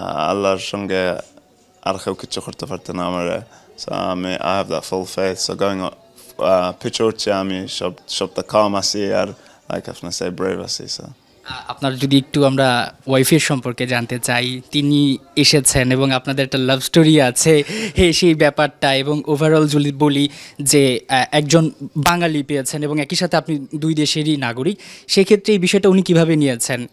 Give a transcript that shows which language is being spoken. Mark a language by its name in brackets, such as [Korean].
[Bangla] আল্লাহর সঙ্গে আর কেউ কিছু করতে পারতো না আমার। [English] So I have that full faith. So going up pitch [Bangla] উঠছে, আমি সবটা calm আছি আর like আপনি say brave আছি। [English] So [Bangla] আপনার যদি একটু আমরা ওয়াইফের সম্পর্কে জানতে চাই, তিনি এসেছেন এবং আপনাদের একটা লাভ স্টোরি আছে, সেই ব্যাপারটা, এবং ওভারঅল যদি বলি যে একজন বাঙালি পেয়েছেন এবং একই সাথে আপনি 2 দেশেরই নাগরিক, সেক্ষেত্রে এই বিষয়টা উনি কীভাবে নিয়েছেন?